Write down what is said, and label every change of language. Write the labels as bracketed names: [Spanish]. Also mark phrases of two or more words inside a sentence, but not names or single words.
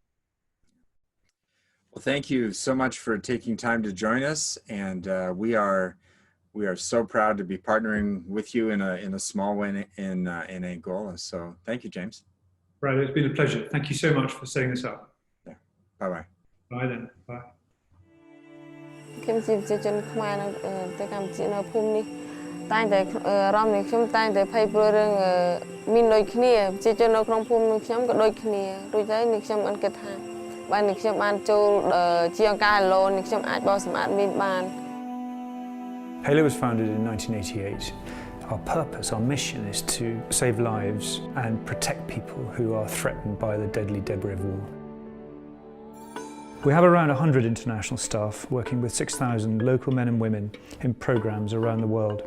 [English] Well, thank you so much for taking time to join us, and we are so proud to be partnering with you in a small way in Angola. So thank you, James. Right, it's been a pleasure. Thank you so much for setting this up. Yeah. Bye-bye. Bye then. Bye. [Khmer] ខ្ញុំជាប្រជាជនខ្មែរនៅទៅកម្ពុជានៅភូមិនេះតែងតែរំនេះខ្ញុំតែងតែភ័យព្រួយរឿងមានដូចគ្នាប្រជាជននៅក្នុងភូមិនឹងខ្ញុំក៏ដូចគ្នារួចហើយនេះខ្ញុំបានគិតថាបើនេះខ្ញុំបានចូលជាអង្គការ Halo នេះខ្ញុំអាចបោះសម្អាតមីនបាន [English] Halo was founded in 1988. Our purpose, our mission is to save lives and protect people who are threatened by the deadly debris of war. We have around 100 international staff working with 6,000 local men and women in programs around the world.